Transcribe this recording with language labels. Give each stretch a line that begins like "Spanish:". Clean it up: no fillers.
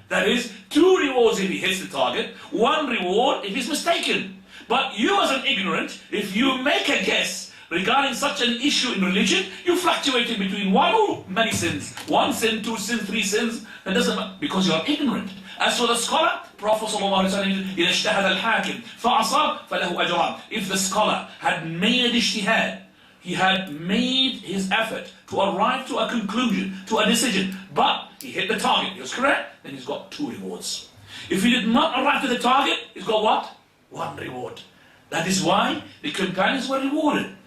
English: That is, two rewards if he hits the target, one reward if he's mistaken. But you as an ignorant, if you make a guess regarding such an issue in religion, you fluctuate in between one or many sins. One sin, two sins, three sins. That doesn't matter, because you are ignorant. As for the scholar,
Arabic: Prophet ﷺ, إِذَا اجْتَهَدَ الْحَاكِمْ فَعَصَابَ فَلَهُ أَجْرَانِ.
English: If the scholar had made ijtihad, he had made his effort to arrive to a conclusion, to a decision, but he hit the target, he was correct, then he's got two rewards. If he did not arrive to the target, he's got what? One reward. That is why the companions were rewarded.